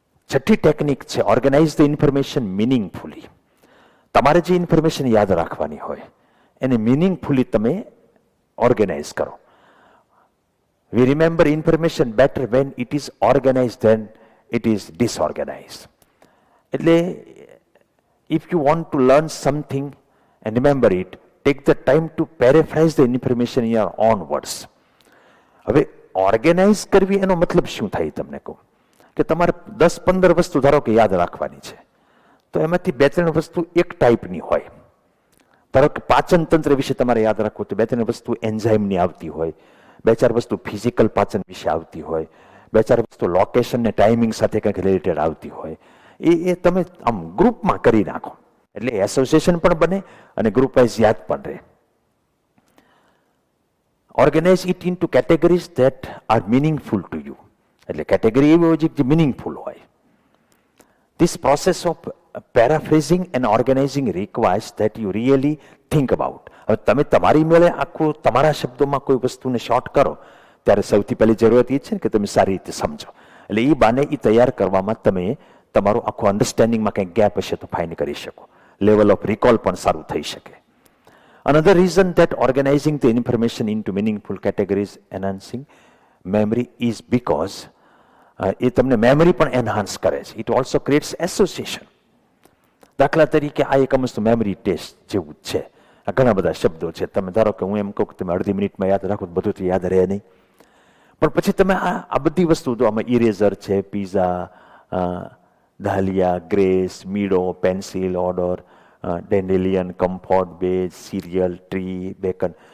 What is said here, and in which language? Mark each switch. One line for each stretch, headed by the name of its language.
Gujarati: છઠ્ઠી ટેકનિક છે
English: Organize the information meaningfully.
Gujarati: તમારે જે ઇન્ફોર્મેશન યાદ રાખવાની હોય એને મિનિંગફુલી તમે ઓર્ગેનાઇઝ કરો.
English: We remember information better when it is organized than it is disorganized. એટલે if you want to learn something and remember it, take the time to paraphrase the information in your own words.
Gujarati: હવે organise કરવી એનો મતલબ શું થાય તમને કહું કે તમારે 10-15 વસ્તુ ધારો કે યાદ રાખવાની છે તો એમાંથી 2-3 વસ્તુ એક ટાઈપની હોય. ધારો કે પાચન તંત્ર વિશે તમારે યાદ રાખવું તો 2-3 વસ્તુ એન્ઝાઇમની આવતી હોય, 2-4 વસ્તુ ફિઝિકલ પાચન વિશે આવતી હોય, 2-4 વસ્તુ લોકેશન ને ટાઈમિંગ સાથે કંઈક રિલેટેડ આવતી હોય. એ તમે આમ ગ્રુપમાં કરી નાખો એટલે એસોસિએશન પણ બને અને ગ્રુપ વાઇઝ યાદ પણ રહે.
English: Organize it into categories that are meaningful to you.
Gujarati: એટલે કેટેગરી એવી હોય જે મિનિંગફુલ હોય.
English: This process of paraphrasing and organizing requires that you really think about.
Gujarati: હવે તમે તમારી મેળે આખું તમારા શબ્દોમાં કોઈ વસ્તુને શોર્ટ કરો ત્યારે સૌથી પહેલી જરૂરત એ છે ને કે તમે સારી રીતે સમજો. એટલે એ બાને એ તૈયાર કરવામાં તમે તમારું આખું અન્ડરસ્ટેન્ડિંગમાં કંઈક ગેપ હશે તો ફાઇન કરી શકો. લેવલ ઓફ રિકોલ પણ સારું થઈ શકે.
English: Another reason that organizing the information into meaningful categories enhancing memory is because
Gujarati: એ તમને મેમરી પણ એનહાન્સ કરે છે.
English: It also creates association.
Gujarati: દાખલા તરીકે આ એક વસ્તુ મેમરી ટેસ્ટ જેવું જ છે. આ ઘણા બધા શબ્દો છે. તમે ધારો કે હું એમ કહું કે તમે અડધી મિનિટમાં યાદ રાખો તો બધું તો યાદ રહે નહીં. પણ પછી તમે આ બધી વસ્તુ તો આમાં ઇરેઝર છે, pizza, ડાલિયા, grace, meadow, pencil, order, ડેન્ડેલિયન, comfort, બેજ, સિરિયલ, ટ્રી, બેકન.